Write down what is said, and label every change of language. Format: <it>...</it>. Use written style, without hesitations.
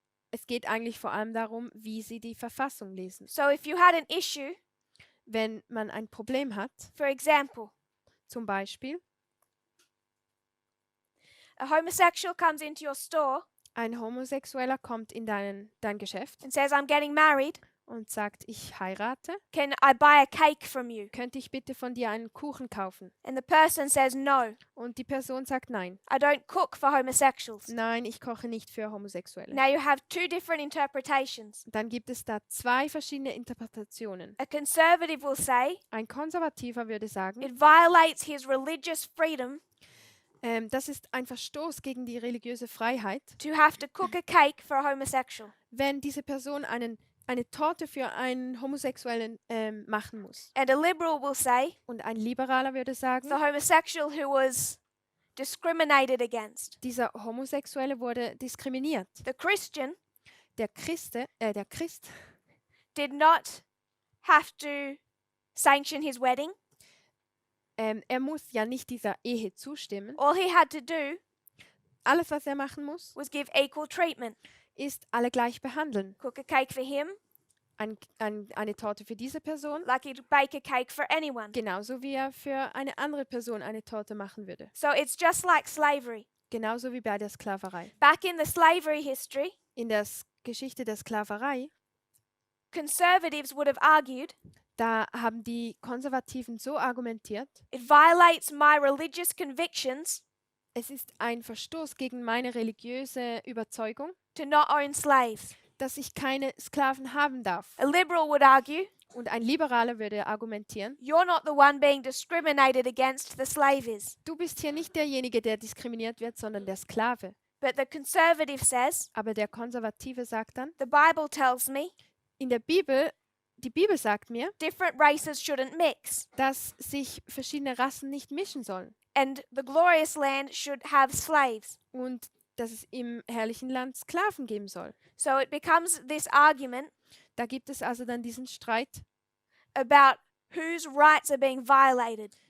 <de>Es geht eigentlich vor allem darum, wie sie die Verfassung lesen.</de> <en>So if you had an issue,</en> <de>Wenn man ein Problem hat,</de> <en>for example,</en> <de>zum Beispiel</de> <en>a homosexual comes into your store</en> <de>ein Homosexueller kommt in dein Geschäft</de> <en>and says, I'm getting married,</en> <de>und sagt, ich heirate,</de> <en>can I buy a cake from you?</en> <de>könnte ich bitte von dir einen Kuchen kaufen?</de> <en>And the person says, no,</en> <de>Und die Person sagt nein.</de> <en>I don't cook for homosexuals.</en> <de>Nein, ich koche nicht für Homosexuelle.</de> <en>Now you have two different interpretations.</en> <de>Dann gibt es da 2 verschiedene Interpretationen.</de> <en>A conservative will say</en> <de>Ein Konservativer würde sagen,</de> <en>it violates his religious freedom</en> <de>das ist ein Verstoß gegen die religiöse Freiheit,</de> <en>to have to cook a cake for a homosexual.</en> <de>wenn diese Person eine Torte für einen Homosexuellen machen muss.</de> <en>And a liberal will say</en> <de>Und ein Liberaler würde sagen,</de> <en>the homosexual who was discriminated against.</en> <de>dieser Homosexuelle wurde diskriminiert.</de> <en>The Christian</en> <de>Der Christ</de> <en>did not have to sanction his wedding.</en> <de>er muss ja nicht dieser Ehe zustimmen.</de> <en>All he had to do</en> <de>Alles, was er machen muss,</de> <en>was give equal treatment.</en> <de>ist alle gleich behandeln.</de> <en>Cook a cake for him</en> <de>Eine Torte für diese Person,</de> <en>like he'd bake a cake for anyone.</en> <de>genauso wie er für eine andere Person eine Torte machen würde.</de> <en>So it's just like slavery.</en> <de>Genauso wie bei der Sklaverei.</de> <en>Back in the slavery history,</en> <de>In der Geschichte der Sklaverei,</de> <en>conservatives would have argued</en> <de>da haben die Konservativen so argumentiert,</de> <en>it violates my religious convictions</en> <de>es ist ein Verstoß gegen meine religiöse Überzeugung,</de> <en>to not own slaves.</en> <de>dass ich keine Sklaven haben darf.</de> <en>A liberal would argue</en> <de>Und ein Liberaler würde argumentieren,</de> <en>you're not the one being discriminated against, the slave is.</en> <de>du bist hier nicht derjenige, der diskriminiert wird, sondern der Sklave.</de> <en>But the conservative says,</en> <de>Aber der Konservative sagt dann,</de> <en>the Bible tells me</en> <de>in der Bibel, die Bibel sagt mir,</de> <en>different races shouldn't mix,</en> <de>dass sich verschiedene Rassen nicht mischen sollen</de> <en>and the glorious land should have slaves.</en> <de>und dass es im herrlichen Land Sklaven geben soll.</de> <en>So it becomes this argument</en> <de>Da gibt es also dann diesen Streit,</de> <en>about whose rights are being violated.</en>